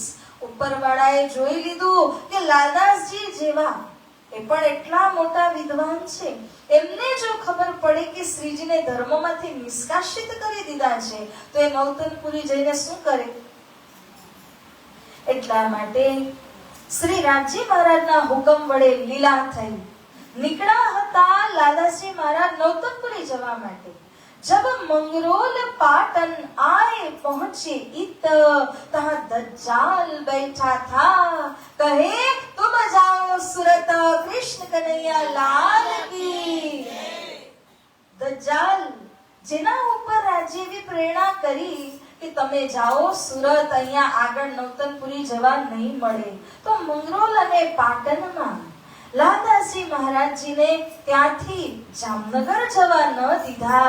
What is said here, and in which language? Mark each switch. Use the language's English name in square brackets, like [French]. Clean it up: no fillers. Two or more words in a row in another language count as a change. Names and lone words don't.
[Gujarati] ઉપરવાળાએ જોઈ લીધું કે લાલદાસજી જેવા એ પણ એટલા મોટા વિદ્વાન છે, એમને જો ખબર પડે કે શ્રીજીને ધર્મમાંથી નિષ્કાસિત કરી દીધા છે તો એ નૌતનપુરી જઈને શું કરે? એટલા માટે શ્રી રાજજી મહારાજના હુકમ વડે લીલા થઈ निकला હતા लालदासजी महाराज नौतनपुरी जवा માટે. [Hindi] जब मंगरोल पाटन आए पहुंचे इत, तहाँ दज्जाल बैठा था, कहे तुम जाओ सूरत कृष्ण कन्हैया लाल की. [Gujarati] दज्जाल જેના ઉપર રાજ્યવી પ્રેરણા કરી કે તમે જાઓ સુરત, અહીંયા આગળ નૌતનપુરી જવા નહીં મળે, તો મંગરોલ અને પાટણમાં લાલદાસજી મહારાજજીને ત્યાંથી જામનગર જવા ન દીધા.